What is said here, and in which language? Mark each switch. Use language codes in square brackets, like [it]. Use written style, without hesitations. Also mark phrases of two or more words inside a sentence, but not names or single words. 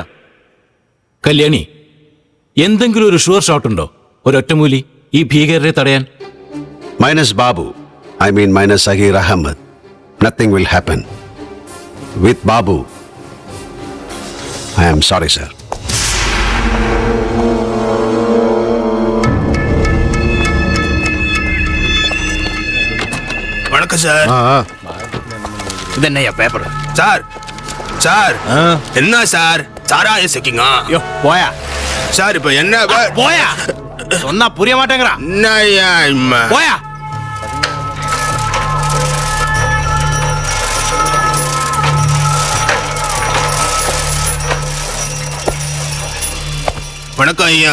[ml] കല്യാണി, എന്തെങ്കിലും ഒരു [en] sure shot [ml] ഉണ്ടോ? ഒരൊറ്റമൂലി ഈ ഭീകരരെ തടയാൻ? [en] minus Babu, I mean minus Zaheer Ahmed, nothing will happen. with Babu, I am sorry sir. [ta] வணக்கம் சார். இது என்னய்யா பேப்பர்? சார் சார் என்ன சார் சாராய செக்கிங்க? யோ போயா சார் இப்ப என்ன போயா சொன்னா புரிய மாட்டேங்கறா. என்னய்யா இம்மா போயா. வணக்கம் ஐயா.